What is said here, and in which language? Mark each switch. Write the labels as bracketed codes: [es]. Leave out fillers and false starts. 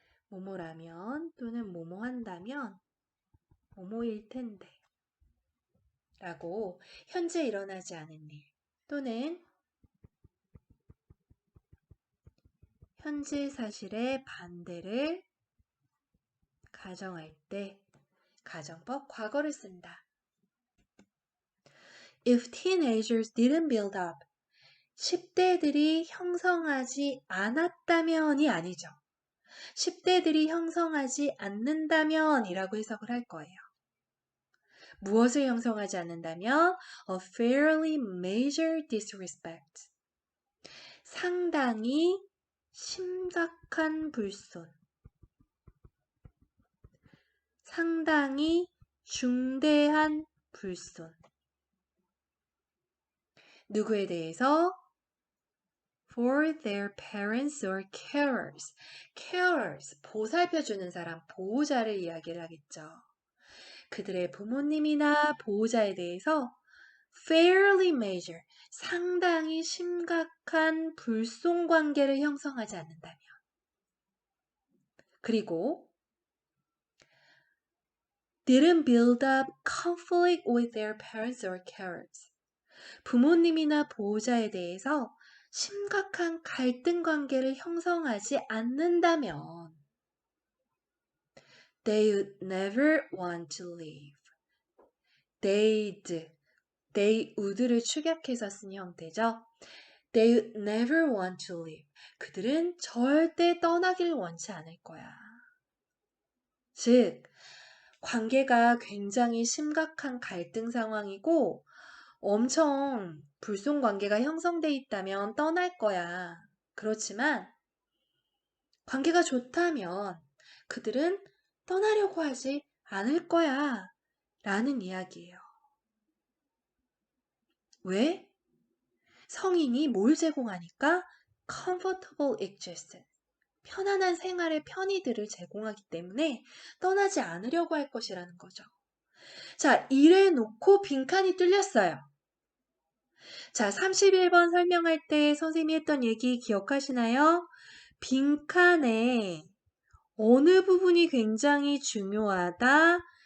[ko] 뭐뭐라면 또는 뭐뭐 한다면 뭐뭐일 텐데 라고 현재 일어나지 않은 일 또는 현재 사실의 반대를 가정할 때 가정법 과거를 쓴다. [en] If teenagers didn't build up [ko] 10대들이 형성하지 않았다면이 아니죠. 10대들이 형성하지 않는다면 이라고 해석을 할 거예요. 무엇을 형성하지 않는다면 [en] a fairly major disrespect [ko] 상당히 심각한 불손 상당히 중대한 불손 누구에 대해서? [en] For their parents or carers. [ko] carers, 보살펴주는 사람, 보호자를 이야기를 하겠죠. 그들의 부모님이나 보호자에 대해서 [en] fairly major, [ko] 상당히 심각한 불손 관계를 형성하지 않는다면 그리고 [en] didn't build up conflict with their parents or carers. [ko] 부모님이나 보호자에 대해서 심각한 갈등 관계를 형성하지 않는다면 [en] they would never want to leave. [ko] they would를 축약해서 쓴 형태죠. [en] They would never want to leave. [ko] 그들은 절대 떠나길 원치 않을 거야. 즉, 관계가 굉장히 심각한 갈등 상황이고 엄청 불손 관계가 형성돼 있다면 떠날 거야. 그렇지만 관계가 좋다면 그들은 떠나려고 하지 않을 거야. 라는 이야기예요. 왜? 성인이 뭘 제공하니까? [en] comfortable existence. [ko] 편안한 생활의 편의들을 제공하기 때문에 떠나지 않으려고 할 것이라는 거죠. 자, 이래 놓고 빈칸이 뚫렸어요. 자, 31번 설명할 때 선생님이 했던 얘기 기억하시나요? 빈칸에 어느 부분이 굉장히 중요하다?